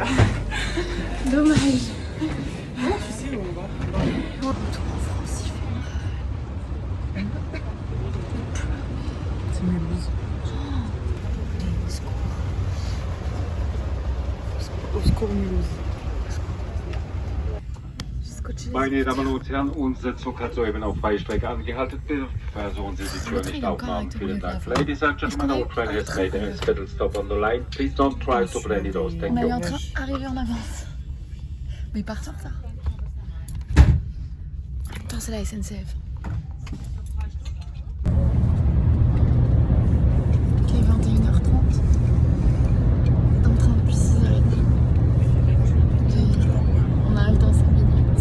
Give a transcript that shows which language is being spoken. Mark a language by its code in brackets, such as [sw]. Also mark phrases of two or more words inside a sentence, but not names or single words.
[fr] Dommage. Tu sais où on va? Retour en France, il fait mal. C'est mes blouses. Au secours, Mulhouse. [de] Meine Damen und Herren, unser Zug hat soeben auf Freistrecke angehalten. Bitte versuchen Sie die Tür nicht aufmachen. Vielen Dank. [en] Ladies and gentlemen, our train has made a scheduled stop on the line. Please don't try to blend it out. [fr] On [en] Thank [fr] a eu [en] you. [fr] un train arrivé en avance. Mais parti en retard. Attends, c'est la SNCF. Ok, 21h30. Dans le train depuis 6h30. On arrive dans 5 minutes.